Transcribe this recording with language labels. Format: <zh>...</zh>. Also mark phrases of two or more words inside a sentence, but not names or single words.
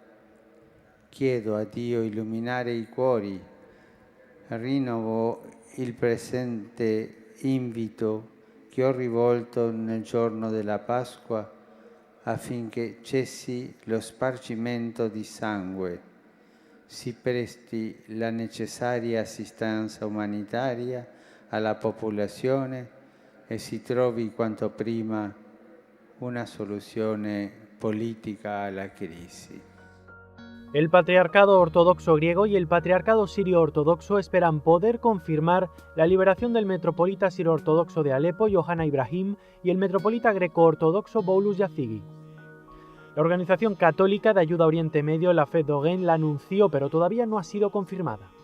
<it>chiedo a Dio illuminare i cuori, rinnovo il presente invito che ho rivolto nel giorno della Pasqua affinché cessi lo spargimento di sangue, si presti la necessaria assistenza umanitaria alla popolazione e si trovi quanto prima una soluzione politica alla crisi.</it> <es>El Patriarcado Ortodoxo griego y el Patriarcado Sirio Ortodoxo esperan poder confirmar la liberación del metropolita Sirio Ortodoxo de Alepo, Yohanna Ibrahim, y el metropolita greco-ortodoxo Boulos Yazigi. La Organización Católica de Ayuda a Oriente Medio, la Fed Dogen, la anunció, pero todavía no ha sido confirmada.</es>